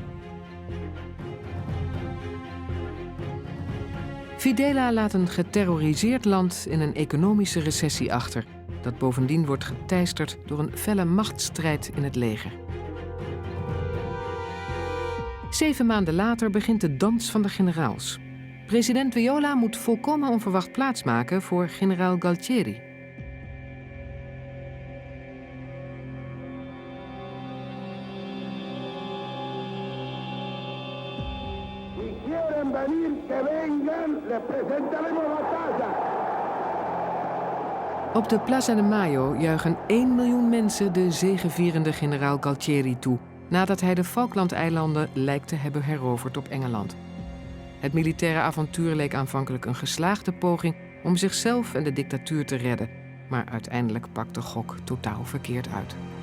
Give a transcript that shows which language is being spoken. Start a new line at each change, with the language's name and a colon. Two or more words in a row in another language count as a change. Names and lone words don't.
Dutch: Videla laat een geterroriseerd land in een economische recessie achter, dat bovendien wordt geteisterd door een felle machtsstrijd in het leger. 7 maanden later begint de dans van de generaals. President Viola moet volkomen onverwacht plaatsmaken voor generaal Galtieri.
Spanish: Si quieren venir, que vengan, les presentaremos batalla.
Dutch: Op de Plaza de Mayo juichen 1 miljoen mensen de zegevierende generaal Galtieri toe, nadat hij de Falklandeilanden lijkt te hebben heroverd op Engeland. Het militaire avontuur leek aanvankelijk een geslaagde poging om zichzelf en de dictatuur te redden, maar uiteindelijk pakt de gok totaal verkeerd uit.